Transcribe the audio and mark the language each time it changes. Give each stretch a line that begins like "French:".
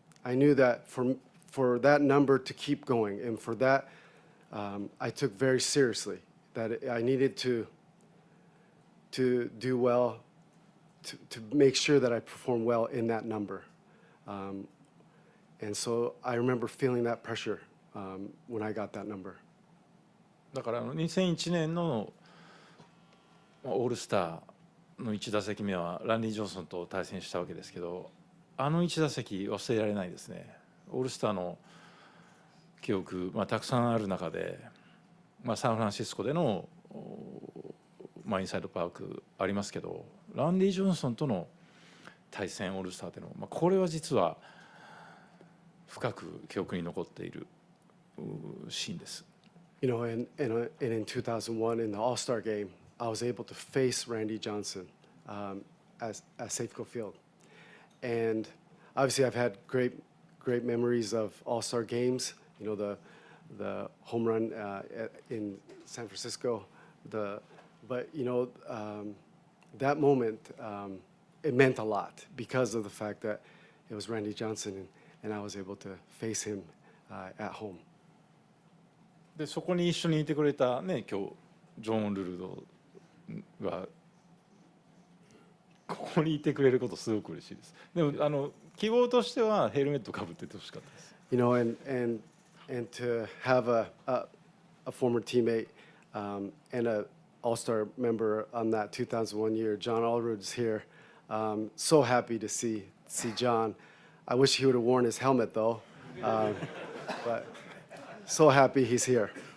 English: I knew that for that number to keep going, and for that, I took very seriously that I needed to do well, to make sure that I perform well in that number. And so I remember feeling that pressure when I got that number.
Japanese: だから2001年のオールスターの1打席目はランディ・ジョンソンと対戦したわけですけど、1打席忘れられないですね。オールスターの記憶、たくさんある中で、サンフランシスコでの、インサイドパークありますけど、ランディ・ジョンソンとの対戦オールスターでの、これは実は深く記憶に残っているシーンです。
English: You know, in 2001 in the All-Star game, I was able to face Randy Johnson at Safeco Field, and obviously I've had great memories of All-Star games. You know, the home run in San Francisco, but you know, that moment it meant a lot because of the fact that it was Randy Johnson and I was able to face him at home.
Japanese: でそこに一緒にいてくれたね、今日ジョン・ルルドがここにいてくれることすごく嬉しいです。でも希望としてはヘルメットかぶっててほしかったです。
English: You know, and to have a former teammate and a All-Star member on that 2001 year, John Allrood's here. So happy to see John. I wish he would have worn his helmet though, but so happy he's here.